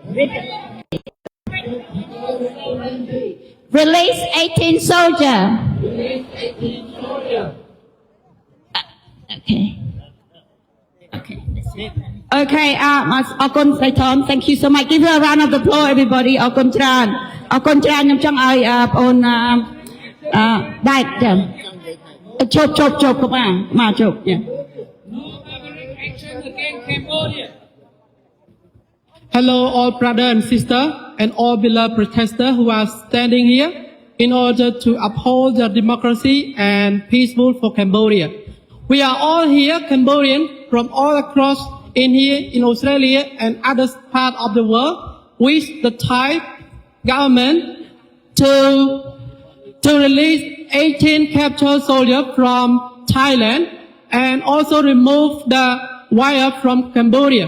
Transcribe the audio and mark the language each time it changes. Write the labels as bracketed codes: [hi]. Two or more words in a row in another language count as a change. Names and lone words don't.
[en] Release 18 soldiers. Okay. Okay, Akon Saiton, thank you so much. Give her a round of applause, everybody. [km] Akon Tran. Akon Tran,ខ្ញុំចង់ឲ្យបងដែកជប់កុំមកជប់ [en] Hello, all brother and sister, and all beloved protesters who are standing here in order to uphold the democracy and peaceful for Cambodia. We are all here, Cambodians from all across in here in Australia and other part of the world, which the Thai government to release 18 captured soldiers from Thailand and also remove the wire from Cambodia.